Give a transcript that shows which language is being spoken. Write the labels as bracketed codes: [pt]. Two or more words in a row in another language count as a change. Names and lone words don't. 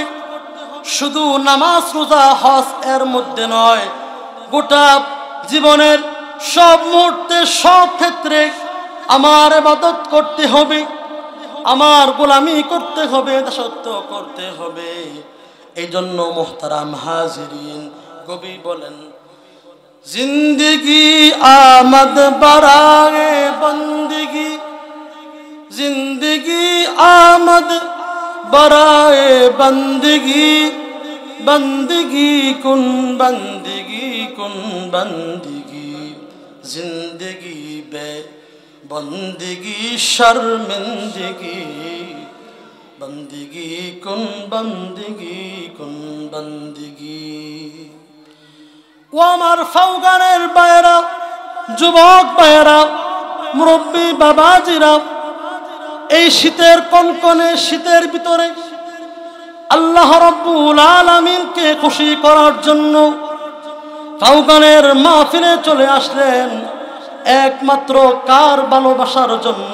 [bn] শুধু নামাজ রোজা হজ এর মধ্যে নয়, গোটা জীবনের সব মুহূর্তে সব ক্ষেত্রে আমার ইবাদত করতে হবে, আমার গোলামি করতে হবে, দাসত্ব করতে হবে। এই জন্য মোহতারাম হাজিরিন, কবি বলেন [fa] زندگی آمد برای بندگی، زندگی آمد برای بندگی، بندگی کن بندگی کن بندگی، زندگی بی بندگی شرمندگی، بندگی کن بندگی. [bn] ও আমার ফাউগানের বাইরা, যুবক বাইরা, মুরব্বী বাবাজিরা, এই শীতের কনকনে শীতের ভিতরে আল্লাহ রাব্বুল আলামিনকে খুশি করার জন্য ফাউগানের মাহফিলে চলে আসলেন একমাত্র কার ভালোবাসার জন্য?